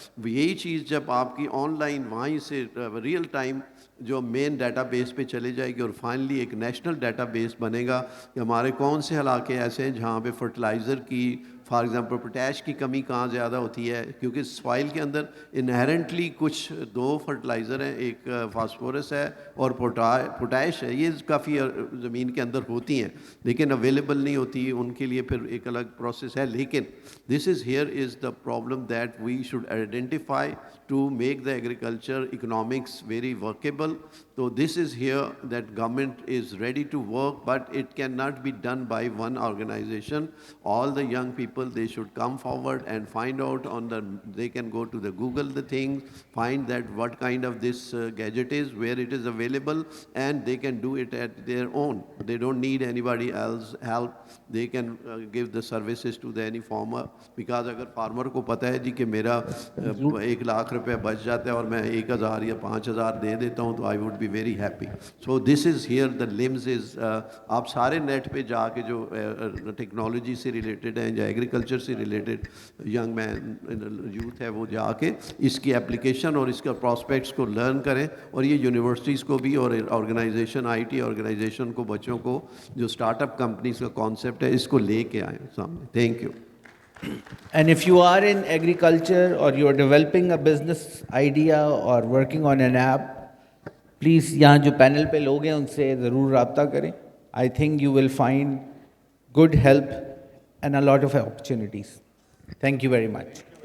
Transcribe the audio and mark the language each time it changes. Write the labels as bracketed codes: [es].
[ur] یہی چیز جب آپ کی آن لائن وہیں سے ریئل ٹائم جو مین ڈیٹا بیس پہ چلے جائے گی, اور فائنلی ایک نیشنل ڈیٹا بیس بنے گا کہ ہمارے کون سے علاقے ایسے ہیں جہاں پہ فرٹیلائزر کی, فار ایگزامپل پوٹیش کی کمی کہاں زیادہ ہوتی ہے, کیونکہ سوائل کے اندر انہیرنٹلی کچھ 2 فرٹیلائزر ہیں, ایک فاسفورس ہے اور پوٹیش ہے. یہ کافی زمین کے اندر ہوتی ہیں لیکن اویلیبل نہیں ہوتی, ان کے لیے پھر ایک الگ پروسیس ہے. [en] لیکن this is here is the problem that we should identify to make the agriculture economics very workable. So this is here that government is ready to work, but it cannot be done by one organization. All the young people, they should come forward and find out they can go to the Google the things, find that what kind of this gadget is, where it is available, and they can do it at their own. They don't need anybody else help. They can give the services to the any farmer, because [ur] اگر farmer کو پتہ ہے جی کہ میرا 1 لاکھ روپے بچ جاتا ہے اور میں 1000 یا 5000 دے دیتا ہوں, تو [en] I would be very happy. So this is here the LIMS is [ur] آپ سارے نیٹ پہ جا کے جو ٹیکنالوجی سے ریلیٹڈ ہیں یا ایگریکلچر سے ریلیٹڈ ینگ مین یوتھ ہے وہ جا کے اس کی اپلیکیشن اور اس کا پراسپیکٹس کو لرن کریں, اور یہ یونیورسٹیز کو بھی اور آرگنائزیشن آئی ٹی آرگنائزیشن کو بچوں کو جو اسٹارٹ اپ کمپنیز کا کانسیپٹ ہے اس کو لے کے آئیں سامنے. Thank you. [en] And if you are in agriculture or you're developing a business idea or working on an app, please [ur] یہاں جو پینل پہ لوگ ہیں ان سے ضرور رابطہ کریں. [en] I think you will find good help and a lot of opportunities. Thank you very much.